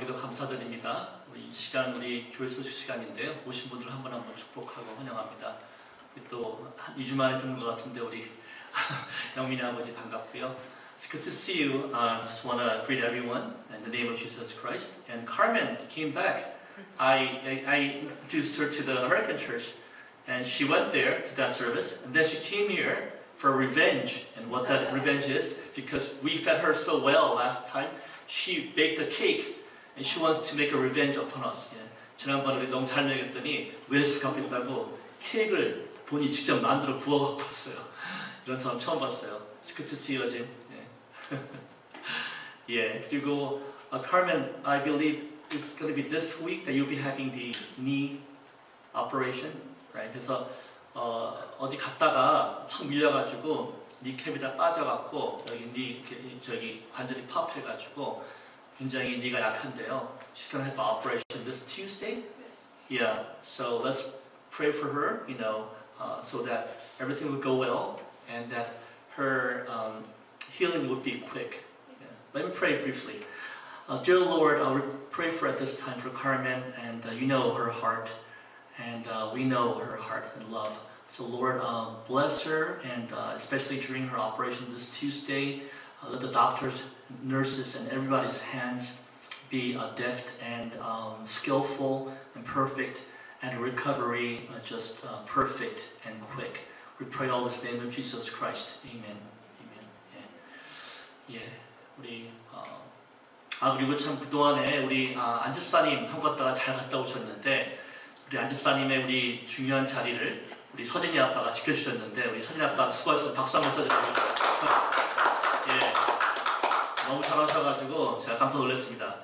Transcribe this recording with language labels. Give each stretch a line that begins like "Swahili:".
Korean: 감사드립니다. 우리 이 시간 우리 교회 소식 시간인데요. 오신 분들 한 분 한 분 축복하고 환영합니다. 또 한 2주 만에 뵙는 것 같은데 우리 영민이 아버지 반갑고요.
English: It's good to see you. Just want to greet everyone in the name of Jesus Christ. And Carmen came back. I introduced her to the American church, and she went there to that service, and then she came here for revenge. And what that revenge is, because we fed her so well last time, she baked a cake. And she wants to make a revenge upon us.
Korean: 예. 지난번에 우리 너무 잘 먹였더니 외수 갚겠다고 케이크를 본인이 직접 만들어 구워 갖고 왔어요. 이런 사람 처음 봤어요.
English: It's good to see you, Jim.
Korean: 예. 예. 그리고
English: Carmen, I believe it's going to be this week that you'll be having the knee operation, right?
Korean: 그래서 어디 갔다가 확 밀려가지고 니캡이 다 빠져갖고 여기 저기 관절이 파업해가지고. 굉장히 니가 약한데요.
English: She's gonna have an operation this Tuesday. Yeah. So let's pray for her, so that everything will go well and that her healing would be quick. Yeah. Let me pray briefly. Dear Lord, we pray for at this time for Carmen, and you know her heart, and we know her heart and love. So Lord, bless her, and especially during her operation this Tuesday. Let the doctors, nurses, and everybody's hands be deft and skillful and perfect, and recovery just perfect and quick. We pray all this in the name of Jesus Christ. Amen. Amen.
Korean: 예, 우리 그리고 참 그동안에 우리 안집사님 한 번 갔다가 잘 갔다 오셨는데 우리 안집사님의 우리 중요한 자리를 우리 서진이 아빠가 지켜주셨는데 우리 서진이 아빠 수고하셔서 박수 한번 쳐주세요. 예, 너무 잘하셔가지고 제가 깜짝 놀랐습니다.